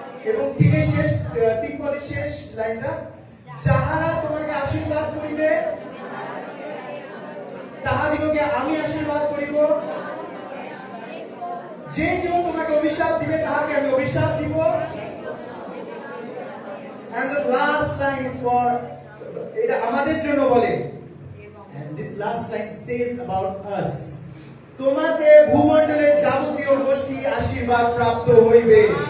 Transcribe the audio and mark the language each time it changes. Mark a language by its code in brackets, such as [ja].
[bn] এবং তিন পদের শেষ লাইনটা, যাহারা তোমাকে আশীর্বাদ করিবে তাহাদিগকে আমি আশীর্বাদ করিব, যে কেউ তোমাকে অভিশাপ দিবে তাহাকে আমি অভিশাপ দিব। [en] And the last line is for, [bn] এটা আমাদের জন্য বলে, [en] and this last line says about us. [bn] তোমাতে ভূমণ্ডলের যাবতীয় গোষ্ঠী আশীর্বাদ প্রাপ্ত হইবে।